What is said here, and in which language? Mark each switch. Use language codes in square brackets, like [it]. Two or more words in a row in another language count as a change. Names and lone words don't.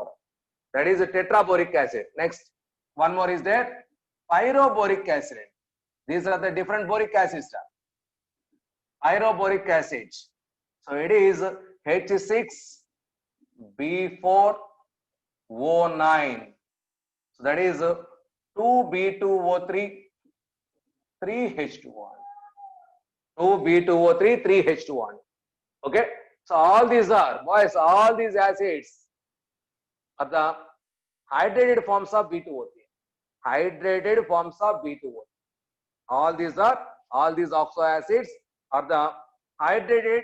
[en] That is a tetraboric acid. Next, one more is there, pyroboric acid. These are the different boric acids. Pyroboric acid. So it is H6B4O9. So that is 2B2O3 3H2O. 2B2O3 3H2O. Okay. So all these are, boys, all these acids are the hydrated forms of B2O3. Hydrated forms of B2O3. All these oxo acids are the hydrated.